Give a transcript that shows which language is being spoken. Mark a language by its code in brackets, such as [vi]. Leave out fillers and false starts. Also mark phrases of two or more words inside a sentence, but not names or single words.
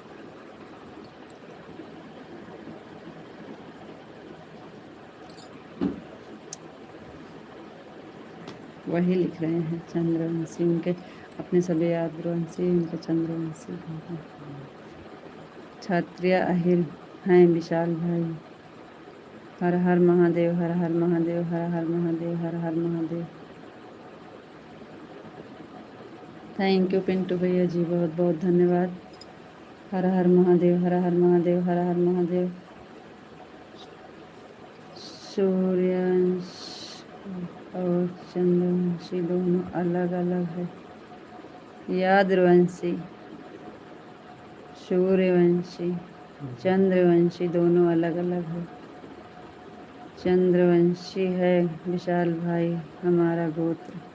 [hi] वही लिख रहे हैं चंद्रवंशी, उनके अपने सभी यादवंशी, उनके चंद्रवंशी हैं। क्षत्रिय अहिर हैं विशाल भाई। हर हर महादेव हर हर महादेव हर हर महादेव हर हर महादेव। [en] thank you [hi] पिंटू भैया जी, बहुत बहुत धन्यवाद। हर हर महादेव हर हर महादेव हर हर महादेव। सूर्यवंश और चंद्रवंशी दोनों अलग अलग है। यादवंशी सूर्यवंशी चंद्रवंशी दोनों अलग अलग है। चंद्रवंशी है विशाल भाई हमारा गोत्र।